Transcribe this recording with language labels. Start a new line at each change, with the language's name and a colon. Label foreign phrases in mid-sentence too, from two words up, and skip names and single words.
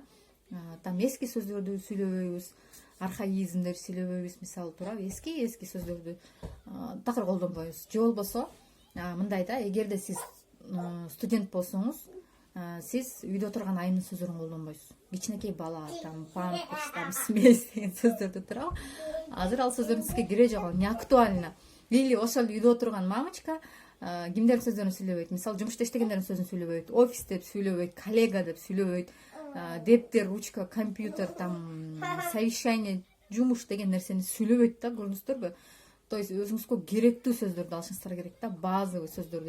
Kyrgyz: Там эски сөздөрдү сүйлөбөйбүз, архаизмдер сүйлөбөйбүз, мисалы, туурабы? Эски сөздөрдү такыр колдонбойбуз. Же болбосо мындай да, эгерде сиз студент болсоңуз, сиз үйдө отурган айымдын сөздөрүн колдонбойсуз. Кичинекей бала,
Russian: там памперс, там смесь
Kyrgyz: деген сөздөрдү, туурабы? Азыр ал сөздөрдүн сизге кереги жок,
Russian: не актуально.
Kyrgyz: Или ошол үйдө отурган мамочка кимдердин сөздөрүн сүйлөбөйт? Мисалы, жумушта иштегендердин сөзүн сүйлөбөйт, офис деп сүйлөбөйт, коллега деп сүйлөбөйт, дептер, ручка, компьютер,
Russian: там совещание,
Kyrgyz: жумуш деген нерсени сүйлөбөйт да, көрдүңүздөрбү?
Russian: То есть
Kyrgyz: өзүңүзгө керектүү сөздөрдү алышыңыздар керек да, базовый сөздөрдү.